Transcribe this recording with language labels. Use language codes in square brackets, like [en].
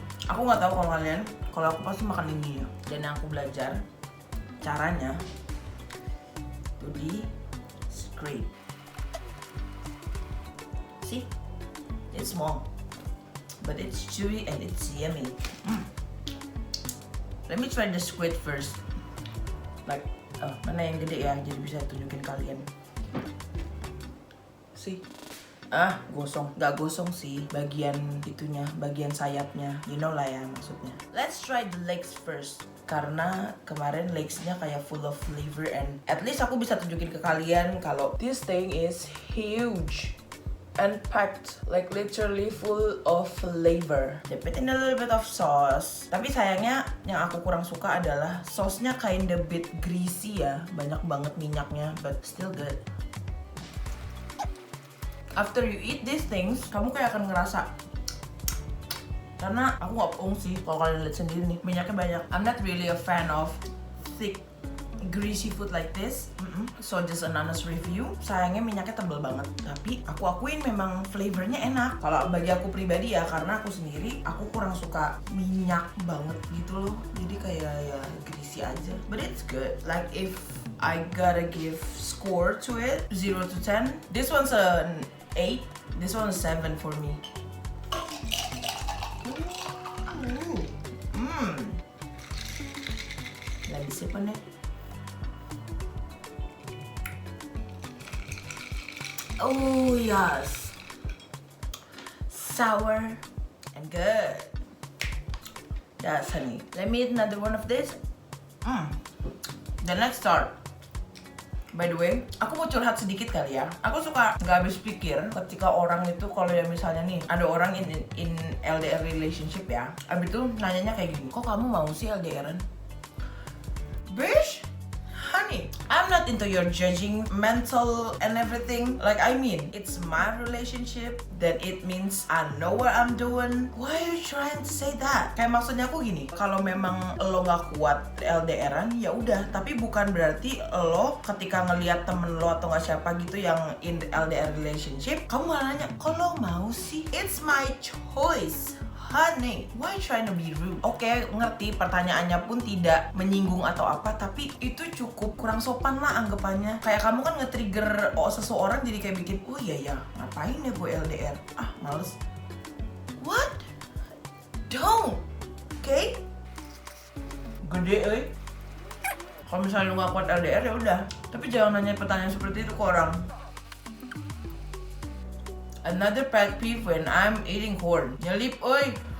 [id] Aku nggak tahu kalau aku pasti makan ini ya. Dan yang aku belajar caranya itu di scrape. [en] See, it's small, but it's chewy and it's yummy. Let me try the squid first. [id] Like, mana yang gede ya, jadi bisa tunjukin kalian. See? Gosong. Gak gosong sih, bagian itunya, bagian sayapnya. [en] You know [id] lah ya maksudnya. [en] Let's try the legs first. [id] Karena kemarin legsnya kayak [en] full of flavor, and at least [id] aku bisa tunjukin ke kalian kalau [en] this thing is huge and packed, like literally full of flavor. Dip it in a little bit of sauce. [id] Tapi sayangnya yang aku kurang suka adalah sausnya [en] kinda bit greasy [id] ya, banyak banget minyaknya, [en] but still good. After you eat these things, [id] kamu kayak akan ngerasa, karena aku gak bohong sih kalau kalian lihat sendiri nih, minyaknya banyak. [en] I'm not really a fan of thick greasy food like this. So just an honest review, [id] sayangnya minyaknya tebal banget. Tapi aku akuin memang flavornya enak. Kalau bagi aku pribadi ya, karena aku sendiri, aku kurang suka minyak banget gitu loh. Jadi kayak ya greasy aja. [en] But it's good. Like if I gotta give score to it, 0 to 10, this one's an 8, this one's 7 for me. [id] Lagi siapa nih? [en] Oh yes, sour and good. Yes, honey. Let me eat another one of this. Then let's start. By the way, [id] aku mau curhat sedikit kali ya. Aku suka nggak habis pikir ketika orang itu, kalau ya misalnya nih ada orang in LDR relationship ya, abis itu nanyanya kayak gini, kok kamu mau sih LDRan? [en] Bish? Honey, I'm not into your judging mental and everything. Like, I mean, it's my relationship, then it means I know what I'm doing. Why are you trying to say that? [id] Kayak maksudnya aku gini, kalau memang lo nggak kuat LDRan, ya udah. Tapi bukan berarti lo ketika ngelihat temen lo atau nggak siapa gitu yang in LDR relationship, kamu malah nanya, kok lo mau sih? [en] It's my choice. Honey, why you trying to be rude? [id] Oke, ngerti pertanyaannya pun tidak menyinggung atau apa, tapi itu cukup kurang sopan lah anggapannya. Kayak kamu kan nge-trigger seseorang jadi kayak bikin, oh iya ya, ngapain ya gue LDR? Ah, males. [en] What? Don't. Okay? [id] Gede, Kalau misalnya lu gak kuat LDR ya udah. Tapi jangan nanya pertanyaan seperti itu ke orang. [en] Another pet peeve when I'm eating corn. [id] Nyelip, oi.